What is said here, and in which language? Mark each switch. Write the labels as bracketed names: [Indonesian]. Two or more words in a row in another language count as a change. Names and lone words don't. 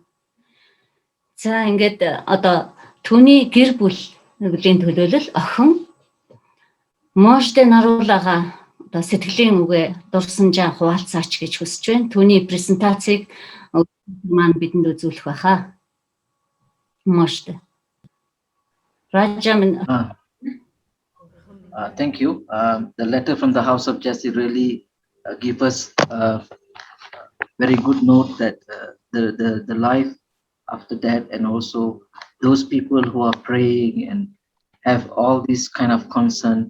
[Mongolian] За ингээд одоо түүний гэр бүлийн төлөөлөл охин Можде Наруулага одоо сэтгэлийн үгээ дурсамжаа хуваалцаач гэж хүсэж байна. Түүний презентацийг маань бидэнд үзүүлэх байхаа. Можде. Rajaman. [English] Thank you. The letter from the House of Justice really give us a very good note that the life after that, and also those people who are praying and have all this kind of concern.